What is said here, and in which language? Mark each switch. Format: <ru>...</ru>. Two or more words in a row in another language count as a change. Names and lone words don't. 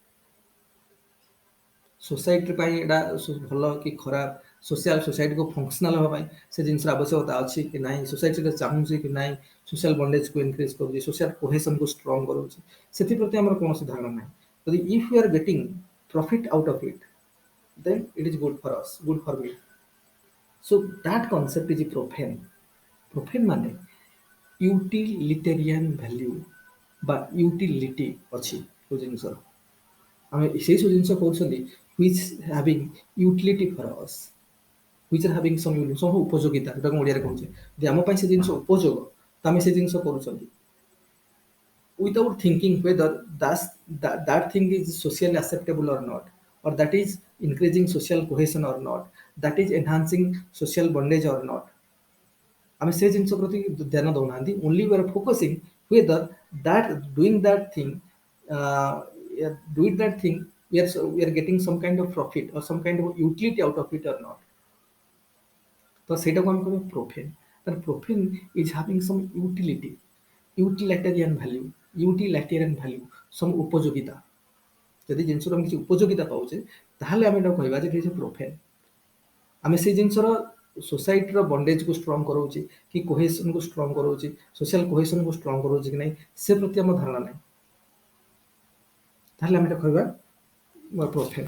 <or>सोसाइटी ପାଇଁ ଏଟା ଭଲ କି ଖରାପ,</or> <en>societyକୁ functional</en> <or>ହେବା ପାଇଁ ସେ ଜିନିଷର ଆବଶ୍ୟକତା ଅଛି କି ନାହିଁ, सोसाइटी ଚାହୁଁଛି କି ନାହିଁ,</or> <en>social bondageକୁ increase</en> <or>କରୁଛି,</or> <en>social cohesionକୁ strong</en> <or>କରୁଛି, ସେଥିପ୍ରତି ଆମର କୌଣସି ଧାରଣା ନାହିଁ।</or> <en>ଯଦି if you are getting profit out of it, then it is good for us, good for me. So that concept is profane।</en> <or>profane ମାନେ</or> <en>utilitarian value</en> <or>ବା ୟୁଟିଲିଟି ଅଛି ଯୋଉ ଜିନିଷର, ଆମେ ସେଇ ସବୁ ଜିନିଷ କରୁଛନ୍ତି</or> <en>which having utility for us, which are having some</en> <or>ଉପଯୋଗିତା, ଯୋଉଟା ମୁଁ ଓଡ଼ିଆରେ କହୁଛି। ଯଦି ଆମ ପାଇଁ ସେ ଜିନିଷ ଉପଯୋଗ, ତ ଆମେ ସେ ଜିନିଷ କରୁଛନ୍ତି</or> <en>without thinking whether that thing is socially acceptable or not, or that is increasing social cohesion or not, that is enhancing social bondage or not।</en> <or>ଆମେ ସେ ଜିନିଷ ପ୍ରତି ଧ୍ୟାନ ଦଉନାହାନ୍ତି।</or> <en>only we are focusing whether that doing that thing we are getting some kind of profit or some kind of utility out of it or not।</en> <or>ତ ସେଇଟାକୁ ଆମେ କହିବା ପ୍ରୋଫେନ୍।</or> <en>ତାହେଲେ profane is having some utility, utilitarian value, some ଉପଯୋଗିତା।</en> <or>ଯଦି ଜିନିଷର ଆମେ କିଛି ଉପଯୋଗିତା ପାଉଛେ, ତାହେଲେ ଆମେ ଏଟାକୁ କହିବା ଯେ କିଛି ପ୍ରୋଫେନ୍। ଆମେ ସେଇ ଜିନିଷର</or> <en>societyର bondageକୁ strong</en> <or>କରାଉଛି କି</or> <en>cohesionକୁ strong</en> <or>କରାଉଛି,</or> <en>social cohesionକୁ strong</en> <or>କରାଉଛି କି ନାହିଁ, ସେ ପ୍ରତି ଆମ ଧାରଣା ନାହିଁ, ତାହେଲେ ଆମେ ଏଟା କହିବା ପ୍ରୋଫେନ୍।</or>